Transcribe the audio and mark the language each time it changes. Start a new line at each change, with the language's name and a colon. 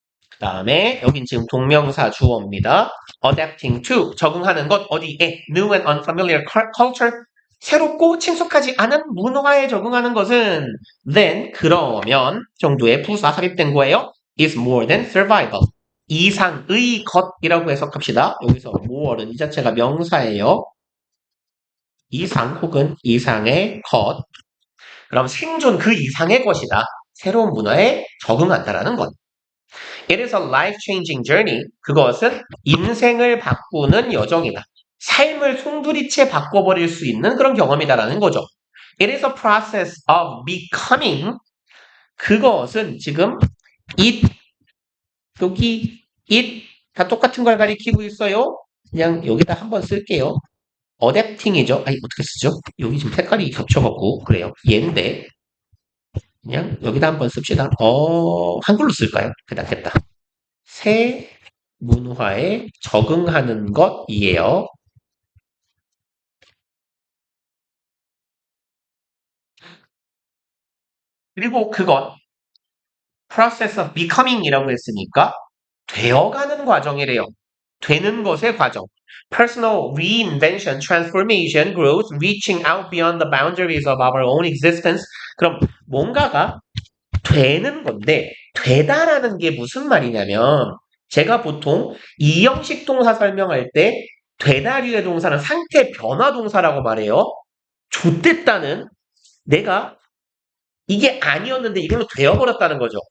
Korean: 그 다음에 여긴 지금 동명사 주어입니다. adapting to 적응하는 것 어디에?
English: new and unfamiliar culture
Korean: 새롭고 친숙하지 않은 문화에 적응하는 것은
English: then
Korean: 그러면 정도의 부사 삽입된 거예요.
English: is more than survival
Korean: 이상의 것이라고 해석합시다. 여기서 more는 이 자체가 명사예요. 이상 혹은 이상의 것 그럼 생존 그 이상의 것이다. 새로운 문화에 적응한다라는 것.
English: It is a life-changing journey.
Korean: 그것은 인생을 바꾸는 여정이다. 삶을 송두리째 바꿔버릴 수 있는 그런 경험이다라는 거죠.
English: It is a process of becoming.
Korean: 그것은 지금 it, 여기 it 다 똑같은 걸 가리키고 있어요. 그냥 여기다 한번 쓸게요. adapting이죠. 아니 어떻게 쓰죠? 여기 지금 색깔이 겹쳐갖고 그래요. 얘인데 그냥 여기다 한번 씁시다. 한글로 쓸까요? 낫겠다. 새 문화에 적응하는 것이에요. 그리고 그건
English: process of becoming
Korean: 이라고 했으니까 되어가는 과정이래요. 되는 것의 과정.
English: Personal reinvention, transformation, growth, reaching out beyond the boundaries of our own existence.
Korean: 그럼 뭔가가 되는 건데 되다라는 게 무슨 말이냐면 제가 보통 이형식 동사 설명할 때 되다류의 동사는 상태 변화 동사라고 말해요. 좆됐다는 내가 이게 아니었는데 이걸로 되어버렸다는 거죠.